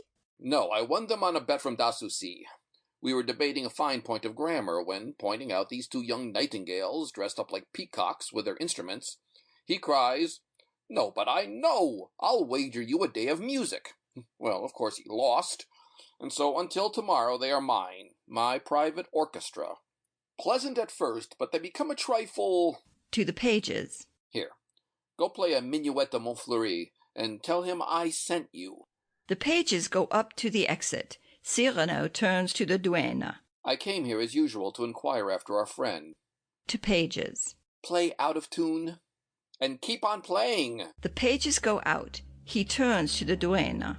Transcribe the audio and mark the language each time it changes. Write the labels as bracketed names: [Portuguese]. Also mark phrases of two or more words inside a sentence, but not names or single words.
[English] No, I won them on a bet from Dasusi. We were debating a fine point of grammar when, pointing out these 2 young nightingales dressed up like peacocks with their instruments, he cries, "No, but I know! I'll wager you a day of music." Well, of course he lost, and so until tomorrow they are mine, my private orchestra. Pleasant at first, but they become a trifle... To the pages. Here, go play a minuet de Montfleury, and tell him I sent you. The pages go up to the exit. Cyrano turns to the duenna. I came here as usual to inquire after our friend. To pages. Play out of tune, and keep on playing. The pages go out. He turns to the duenna.